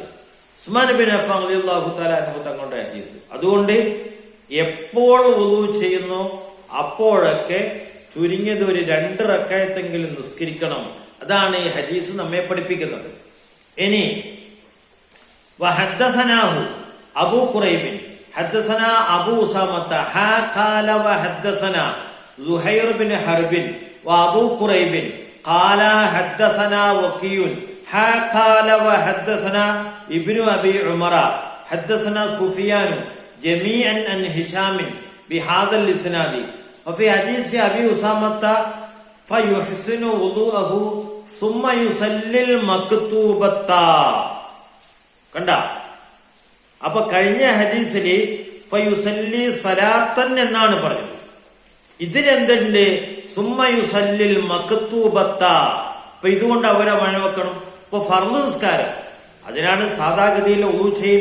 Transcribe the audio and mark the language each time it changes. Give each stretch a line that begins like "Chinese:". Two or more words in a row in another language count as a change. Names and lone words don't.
Malayalam: ഉസ്മാൻ ബിൻ അഫ്ഫാൻ
Arabic: رضي الله تعالى عنه
Malayalam: തങ്ങളുടെ ഹദീസ്. അതുകൊണ്ട് എപ്പോൾ വുളൂ ചെയ്യുന്നു അപ്പോഴൊക്കെ ചുരുങ്ങിയത് ഒരു 2 റക്അത്തെങ്കിലും നിസ്കരിക്കണം. അതാണ് ഈ ഹദീസ് നമ്മെ പഠിപ്പിക്കുന്നത്. ഇനി
Arabic: وحدثناه أبو كريب حدثنا أبو أسامة قال وحدثنا زهير بن حرب وأبو قريب قال حدثنا وكيع قال وحدثنا ابن أبي عمر حدثنا سفيان جميعا عن هشام بهذا الإسناد. وفي حديث أبي أسامة فيحسن وضوءه ثم يصلي المكتوبة.
Malayalam: കണ്ട, അപ്പൊ കഴിഞ്ഞ ഹദീസില്
Arabic: فيصلي صلاة
Malayalam: എന്നാണ് പറഞ്ഞത്.
Arabic: ഇതിലെന്തുണ്ട്? ثم يصلي المكتوبة.
Malayalam: അപ്പൊ ഇതുകൊണ്ട് അവരെ മഴവെക്കണം. ഇപ്പൊ ഫർള് നിസ്കാരം, അതിനാണ് സാധാഗതിയിൽ വുളൂ ചെയ്യൽ.